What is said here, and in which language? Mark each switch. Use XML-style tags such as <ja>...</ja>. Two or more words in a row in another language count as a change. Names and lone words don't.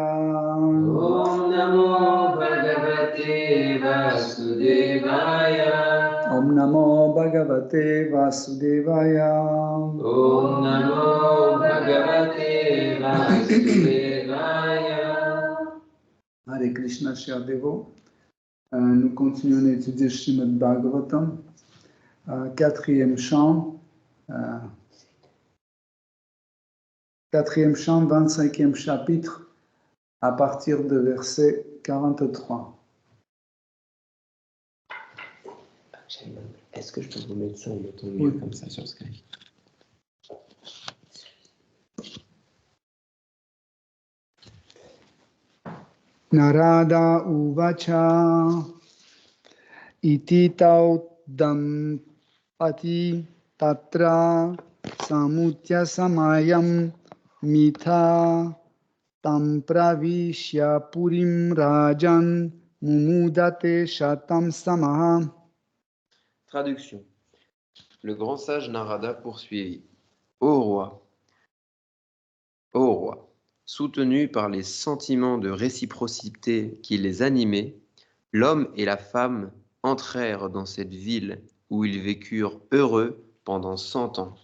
<sa>Om Namo Bhagavate Vasudevaya. Om Namo Bhagavate Vasudevaya. Om Namo Bhagavate Vasudevaya.</sa> <fr>Hare Krishna, chers dévots. Nous continuons à étudier Srimad Bhagavatam, quatrième chant, 25e chapitre, à partir de verset 43. Est-ce que je peux vous mettre ça en mettant mieux comme ça sur Skype?</fr> <sa>Narada uvacha iti taudam pati tatra samutya samayam mitha tam pravishya purim rajan mumudate shatam samaha.</sa> <fr>Traduction. Le grand sage Narada poursuivit. Ô roi, soutenu par les sentiments de réciprocité qui les animaient, l'homme et la femme entrèrent dans cette ville où ils vécurent heureux pendant 100 ans.</fr>